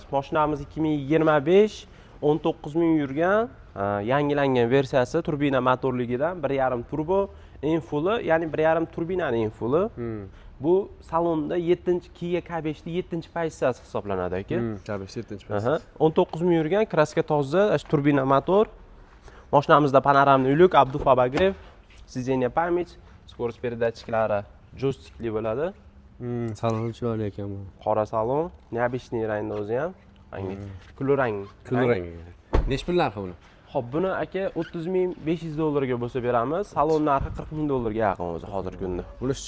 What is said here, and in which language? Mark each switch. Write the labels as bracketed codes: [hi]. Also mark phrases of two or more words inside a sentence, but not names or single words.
[uz] Mashinamiz 2025 19.000 yurgan, yangilangan versiyasi turbina motorligidan 1.5 turbo, eng fulli, ya'ni 1.5 turbinaning eng fulli. Bu salonda 7-Kia K5'da 7-pozitsiyasi hisoblanadi aka. K5 7-pozitsiyasi. 19.000 yurgan, kraska toza, turbina motor. Mashinamizda [ru] панорамный люк, обдув обогрев, сиденье память, скорость передатчиклari [uz] joystikli bo'ladi. Salon chiroyli ekan bu. Qora salon, neobычный rangda o'zi ham. Kulrang. Necha pul narxi buni? Xo'p, buni aka 30.500 dollarga bo'lsa beramiz. Salon narxi 40.000 dollarga yaqin o'zi hozirgi kunda. Bunisi-chi?